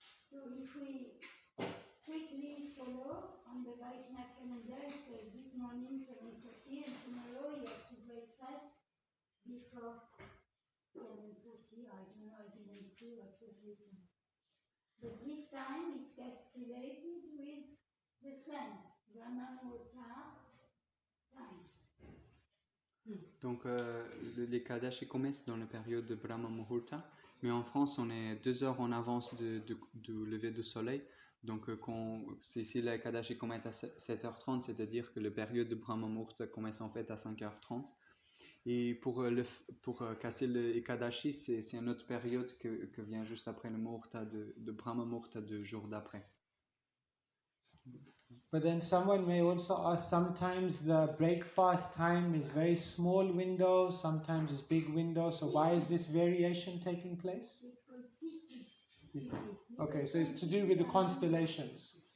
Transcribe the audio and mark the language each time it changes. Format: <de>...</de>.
<en>So if we strictly follow on the Vaishnava calendar, it says this morning 7:30, and tomorrow you have to break fast before 7:30. I don't know, I didn't see what was written. But this time it's calculated with the sun, Brahma Muhurta time.</en> <fr>Donc les Kadashi commencent dans la période de Brahma Muhurta, mais en France on est 2 heures en avance du lever du soleil. Donc si la Kadashi commence à 7h30, c'est-à-dire que la période de Brahma Muhurta commence en fait à 5h30. Et pour casser le Ekadashi, c'est une autre période que vient juste après le Muhurta de Brahma Muhurta 2 jours d'après.</fr> <en>But then someone may also ask, sometimes the breakfast time is very small window, sometimes it's big window, so why is this variation taking place? It's called Tithi. Okay, so it's to do with the constellations.</en>